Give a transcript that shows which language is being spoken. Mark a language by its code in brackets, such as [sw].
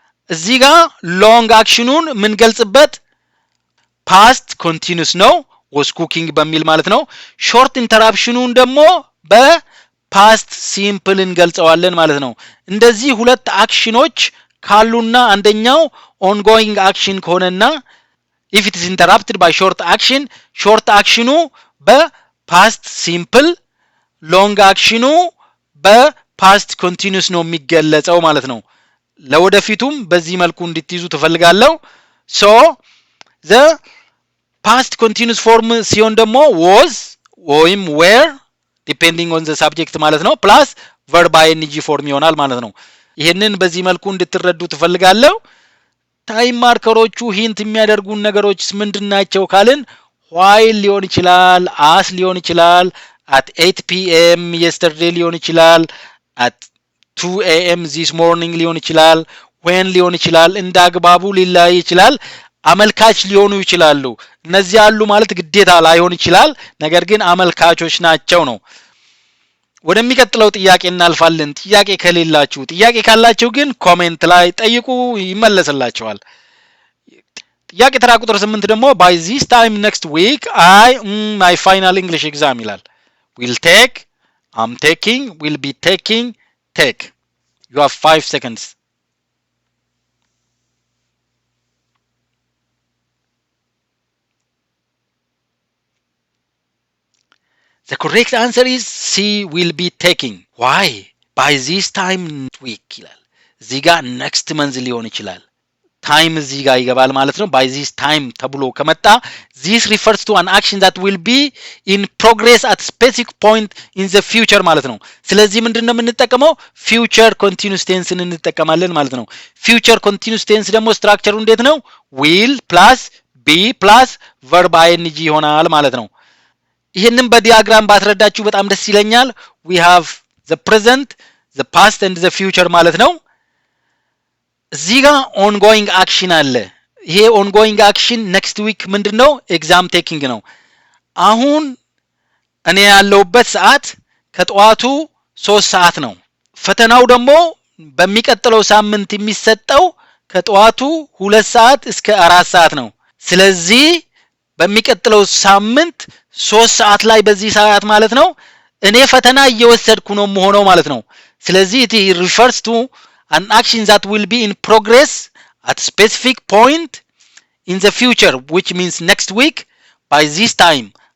[am] እዚህ ጋር long actionን የምንገልጽበት past continuous ነው was cooking በሚል ማለት ነው። short interruptionን ደግሞ በpast simple እንገልጸዋለን ማለት ነው። እንደዚህ ሁለት አክሽኖች ካሉና አንደኛው ongoing action ከሆነና [en] if it is interrupted by short action, [am] short actionu በpast simple, long actionu ፓስት ኮንቲኒዩስ ነው የሚገለጸው ማለት ነው። ለወደፊቱም በዚህ መልኩ እንድትይዙ ተፈልጋለሁ። ሶ [en] the past continuous form [am] ሲሆን ደግሞ was ወይም were [en] depending on the subject [am] ማለት ነው plus verb ing form ይሆናል ማለት ነው። ይሄንን በዚህ መልኩ እንድትረዱ ተፈልጋለሁ። ታይም ማርከሮቹ ሂንት የሚያደርጉን ነገሮች ምንድናቸው ካልን while ሊሆን ይችላል፣ as ሊሆን ይችላል፣ at 8 p.m. [en] yesterday [am] ሊሆን ይችላል፣ [en] at 2 a.m. [am] this morning ሊሆን ይችላል፣ when ሊሆን ይችላል፣ እንዳግባቡ ሊላይ ይችላል፣ አመልካች ሊሆኑ ይችላሉ። እነዚህ ያሉ ማለት ግዴታ ላይሆን ይችላል፣ ነገር ግን አመልካቾች ናቸው ነው። ወደሚቀጥለው ጥያቄ እናልፋለን። ጥያቄ ጥያቄ ካላችሁ ግን ኮሜንት ላይ ጠይቁ ይመለስላችኋል። ጥያቄ ተራ ቁጥር 8 ደግሞ [en] by this time next week my final English exam [am] ይላል። [en] will take, I'm taking, will be taking, take. You have 5 seconds. The correct answer is C, will be taking. Why? By this time next week ይላል። እዚህ ጋር next month ሊሆን ይችላል። time እዚህ ጋር ይገባል ማለት ነው። by this time ተብሎ ከመጣ this refers to an action that will be in progress at specific point in the future ማለት ነው። [am] ስለዚህ ምንድነው የምንጠቀመው? future continuous tense እንጠቀማለን ማለት ነው። future continuous tense ደግሞ ስትራክቸሩ እንዴት ነው? will plus be plus verb ing ይሆናል ማለት ነው። ይሄንን በዲያግራም ባትረዳችሁ በጣም ደስ ይለኛል። [en] we have the present, the past and the future [am] ማለት ነው። እዚህ ጋር ongoing action አለ። ይሄ ongoing action next week ምንድነው? exam taking ነው። አሁን እኔ ያለውበት ሰዓት ከጠዋቱ 3 ሰዓት ነው። ፈተናው ደግሞ በሚቀጥለው ሳምንት የሚሰጠው ከጠዋቱ 2 ሰዓት እስከ 4 ሰዓት ነው። ስለዚህ በሚቀጥለው ሳምንት 3 ሰዓት ላይ በዚህ ሰዓት ማለት ነው እኔ ፈተና እየወሰድኩ ነው መሆነው ማለት ነው። ስለዚህ [en] it refers to an action that will be in progress at specific point in the future which means next week by this time.